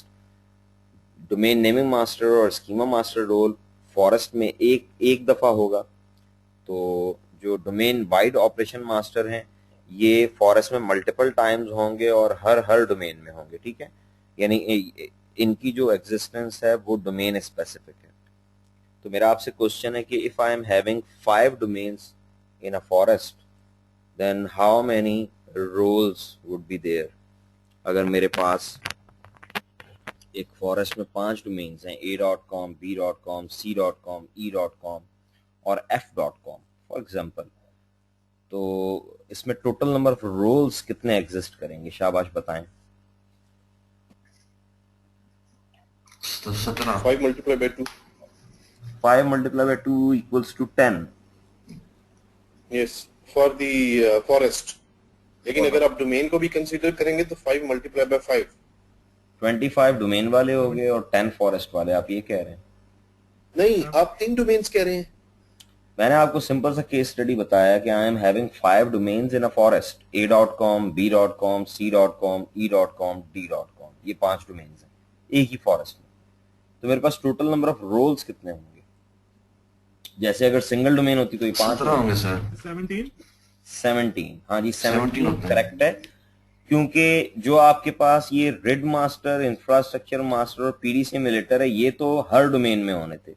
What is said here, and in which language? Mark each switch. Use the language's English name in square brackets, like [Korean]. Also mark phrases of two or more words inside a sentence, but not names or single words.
[English] domain naming master [Urdu] और [English] schema master role forest [Urdu] میں ایک دفعہ ہوگا. تو جو [English] domain wide operation master [Urdu] ہیں یہ فاریسٹ میں [English] multiple times [Urdu] ہوں گے اور ہر ڈومین میں ہوں گے. ٹھیک ہے، یعنی ان کی جو ایگزسٹنس ہے وہ [English] domain specific [Urdu] है। تو میرا آپ سے کوئسچن ہے کہ [English] if I am having 5 domains in a forest then how many roles would be there. [Urdu] اگر میرے پاس ایک فاریسٹ میں 5 ڈومینز ہیں, a.com, b.com, c.com, e.com और f.com [English] for example, [Urdu] تو اس میں [English] total number of roles [Urdu] کتنے ایگزسٹ کریں گے، شاباش بتائیں. 17. [English] 5 multiplied by 2. 5 multiplied by 2 equals to 10। yes, for the forest. [Urdu] لیکن اگر آپ ڈومین کو بھی کنسیڈر کریں گے تو [English] 5 multiply by 5. [Urdu] 25 ڈومین والے ہو گئے اور 10 فاریسٹ والے، آپ یہ کہہ رہے ہیں? نہیں، آپ 3 ڈومینز کہہ رہے ہیں. میں نے آپ کو سمپل سا [English] case study [Urdu] بتایا کہ [English] I am having 5 domains in a forest, [Urdu] a.com, b.com, c.com, e.com, d.com, یہ 5 ڈومینز ہیں ایک ہی فاریسٹ میں. تو میرے پاس [English] total number of roles [Urdu] کتنے ہوں گے؟ جیسے اگر [English] single domain [Urdu] ہوتی تو یہ 5 ہوں گے سر. 17। ہاں جی 17 17 ہوتے ہیں. کریکٹ ہے، کیونکہ جو آپ کے پاس یہ [English] RID master, infrastructure master [Urdu] और [English] PDC simulator [Urdu] ہے، یہ تو ہر ڈومین میں ہونے تھے.